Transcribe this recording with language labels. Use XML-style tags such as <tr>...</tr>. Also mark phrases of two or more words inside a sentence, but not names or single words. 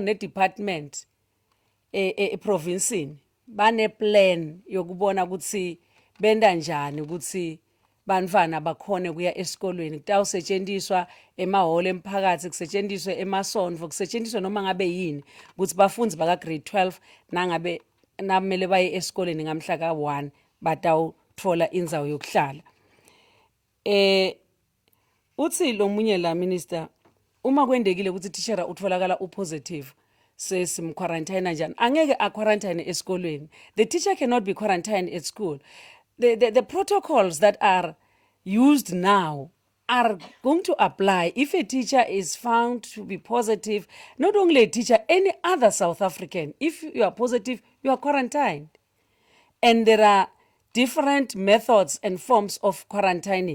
<ss>ne department provincini bane plan yokubona ukuthi benda njani ukuthi bantwana bakhone kuya esikolweni kutawusetshenziswa emahholo emphakathi kusetshenziswe emasonto kusetshenziswe noma ngabe yini ukuthi bafundzi baka grade 12 nangabe namele baye esikoleni ngamhla ka1 batawuthola indzawo yokuhlala. Uthi lo munye la minister uma kwendekile ukuthi teacher utholakala upositive sesimquarantine njani angeke aquarantine esikolweni.</ss> <en>The teacher cannot be quarantined at school. The protocols that are used now are going to apply if a teacher is found to be positive, not only a teacher, any other South African. If you are positive, you are quarantined. And there are different methods and forms of quarantining.</en>